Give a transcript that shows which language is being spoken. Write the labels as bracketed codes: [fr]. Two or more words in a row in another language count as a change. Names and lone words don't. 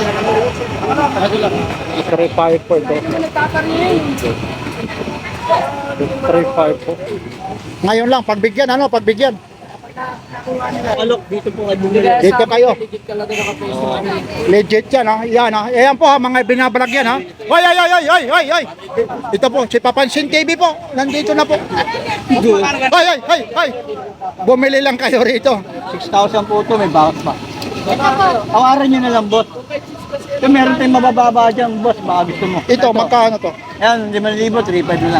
[tl] 3.5 po ito. 3.5 po. Ngayon lang, pagbigyan, ano, pagbigyan. Alok, dito po kayo bumili. Dito kayo. Legit ka lang na naka-face mo. Legit yan, ha? Yan, ha? Ayan po, ha, mga binablog yan, ha? Hoy, hoy, hoy, hoy, hoy, hoy, hoy! Ito po, si Papansin TV po. Nandito na po. Hoy, hoy, hoy, hoy! Bumili lang kayo rito. 6,000 po ito, may bawas pa. Awaran nyo na lang, boss. Ito meron tayong mabababa dyan, boss. Baka gusto mo. Ito, magkano to? Ayan, 5,000, 3,500 na lang.